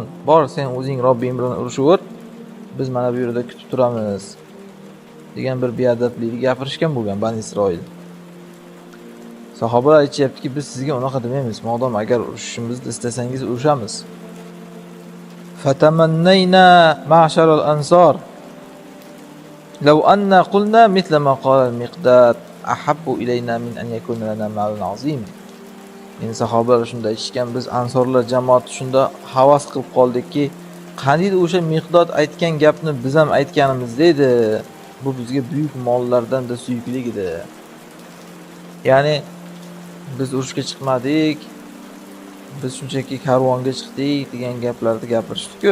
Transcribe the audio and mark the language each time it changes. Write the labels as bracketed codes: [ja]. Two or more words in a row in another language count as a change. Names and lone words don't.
[uz] Bor sen o'zing Robbing bilan urushaver. Biz mana bu yerda kutib turamiz degan bir beadablik gapirishgan bo'lgan Bani Isroil. Sahobalar aytayaptiki, biz sizga unaqa demaymiz. Modam agar urushishimizni istasangiz urushamiz. [ar] فتمنينا معشر الأنصار لو أنا قلنا مثل ما قال المقداد أحب إلينا من أن يكون لنا مال عظيم. [uz] Endi sahobalar shunda aytishgan, biz ansorlar jamoati shunda havas qilib qoldikki, qaniydi o'sha Miqdod aytgan gapni biz ham aytganimiz edi. Bu bizga buyuk mollardan da suyukli edi. Ya'ni biz urushga chiqmadik, biz shunchaki karvonga chiqdik degan gaplarni gapirishdi-ku.